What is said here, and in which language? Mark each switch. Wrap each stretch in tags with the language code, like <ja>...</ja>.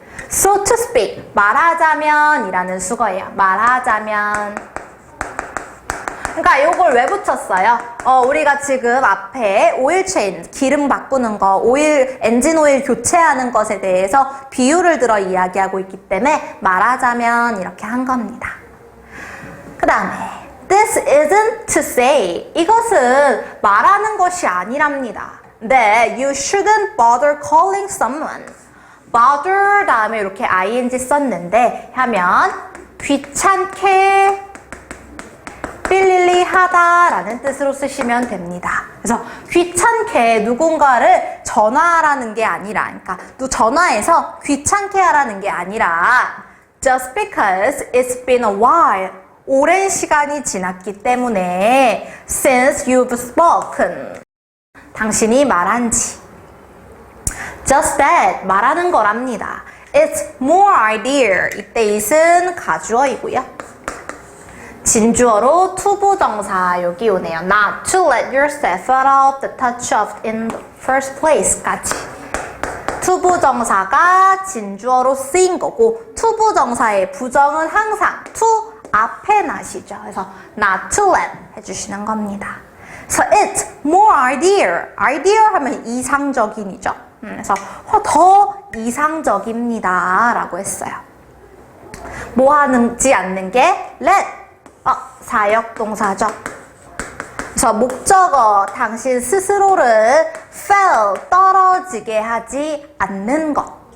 <en>So to speak,</en> <ko>말하자면 이라는 수거예요. 말하자면. 그러니까 요걸 왜 붙였어요? 우리가 지금 앞에 오일 체인, 기름 바꾸는 거, 엔진 오일 교체하는 것에 대해서 비유를 들어 이야기하고 있기 때문에 말하자면 이렇게 한 겁니다. 그 다음에</ko> <en>This isn't to say.</en> <ko>이것은 말하는 것이 아니랍니다. 네,</ko> <en>you shouldn't bother calling someone.</en> <ko>bother 다음에 이렇게 ing 썼는데 하면 귀찮게 빌릴리하다 라는 뜻으로 쓰시면 됩니다. 그래서 귀찮게 누군가를 전화하라는 게 아니라, 그러니까 전화해서 귀찮게 하라는 게 아니라</ko> <en>just because it's been a while,</en> <ko>오랜 시간이 지났기 때문에</ko> <en>since you've spoken,</en> <ko>당신이 말한 지</ko> <en>just that,</en> <ko>말하는 거랍니다.</ko> <en>It's more ideal,</en> <ko>이때 it은 가주어이고요. 진주어로 투부정사 여기 오네요.</ko> <en>Not to let yourself out of the touch of in the first place</en> <ko>까지. 투부정사가 진주어로 쓰인 거고 투부정사의 부정은 항상 to 앞에 나시죠. 그래서</ko> <en>not to let</en> <ko>해주시는 겁니다. 그래서</ko> <en>it's more ideal.</en> <ko>ideal 하면 이상적인이죠. 그래서 더 이상적입니다 라고 했어요. 뭐 하는지 않는 게 let 사역동사죠. 그래서 목적어 당신 스스로를 fail 떨어지게 하지 않는 것.</ko>